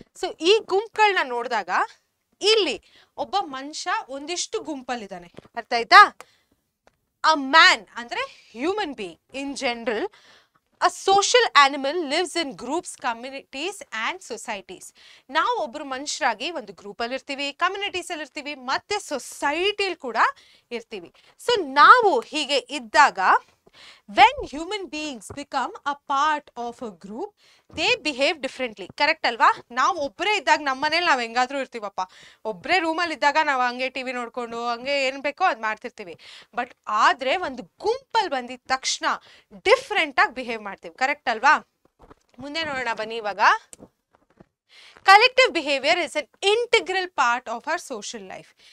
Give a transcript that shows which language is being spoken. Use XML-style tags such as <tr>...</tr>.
<kn>So ಈ ಗುಂಪುಗಳನ್ನ ನೋಡಿದಾಗ ಇಲ್ಲಿ ಒಬ್ಬ ಮನುಷ್ಯ ಒಂದಿಷ್ಟು ಗುಂಪಲ್ಲಿದ್ದಾನೆ, ಅರ್ಥ ಆಯ್ತಾ?</kn> <en>A man ಅಂದ್ರೆ human being in general. A social animal lives in groups, communities and societies.</en> <kn>ನಾವು ಒಬ್ರು ಮನುಷ್ಯರಾಗಿ ಒಂದು ಗ್ರೂಪ್ ಅಲ್ಲಿ ಇರ್ತೀವಿ, ಕಮ್ಯುನಿಟೀಸ್ ಅಲ್ಲಿ ಇರ್ತೀವಿ, ಮತ್ತೆ ಸೊಸೈಟಿಲಿ ಕೂಡ ಇರ್ತೀವಿ. ಸೊ ನಾವು ಹೀಗೆ ಇದ್ದಾಗ,</kn> <en>when human beings become a part of a group, they behave differently.</en> <kn>Correct ಅಲ್ವಾ? ನಾವು ಒಬ್ಬರೇ ಇದ್ದಾಗ, ನಮ್ಮ ಮನೇಲಿ ನಾವ್ ಹೆಂಗಾದ್ರೂ ಇರ್ತೀವಪ್ಪ, ಒಬ್ಬರೇ ರೂಮಲ್ಲಿ ಇದ್ದಾಗ ನಾವು ಹಂಗೆ ಟಿವಿ ನೋಡ್ಕೊಂಡು ಹಂಗೆ ಏನ್ ಬೇಕೋ ಅದ್ ಮಾಡ್ತಿರ್ತೀವಿ. ಬಟ್ ಆದ್ರೆ ಒಂದು ಗುಂಪಲ್ಲಿ ಬಂದಿದ ತಕ್ಷಣ ಡಿಫ್ರೆಂಟ್ ಆಗಿ ಬಿಹೇವ್ ಮಾಡ್ತೀವಿ, ಕರೆಕ್ಟ್ ಅಲ್ವಾ? ಮುಂದೆ ನೋಡೋಣ ಬನ್ನಿ.</kn> <en>ಇವಾಗ collective behaviour is an integral part of our social life.</en>